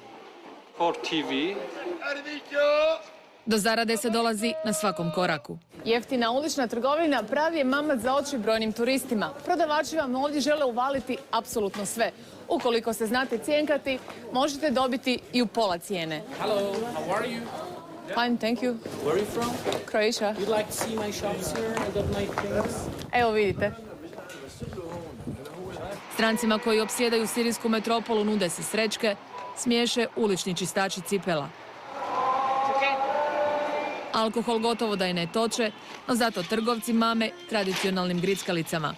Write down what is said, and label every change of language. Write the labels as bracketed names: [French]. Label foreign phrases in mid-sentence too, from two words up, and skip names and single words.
[Croatian] Do zarade se dolazi na svakom koraku. Jeftina ulična trgovina pravi je mamac za oči brojnim turistima. Prodavači vam ovdje žele uvaliti apsolutno sve. Ukoliko se znate cjenkati, možete dobiti i u pola cijene. [English] Hello, how are you? Fine, thank you. Where are you from? Croatia. You'd like to see my shops here? I got my things. [Croatian] Evo vidite. Strancima koji opsjedaju sirijsku metropolu nude se srećke, smiješe ulični čistači cipela. Alkohol gotovo da i ne toče, no zato trgovci mame tradicionalnim grickalicama.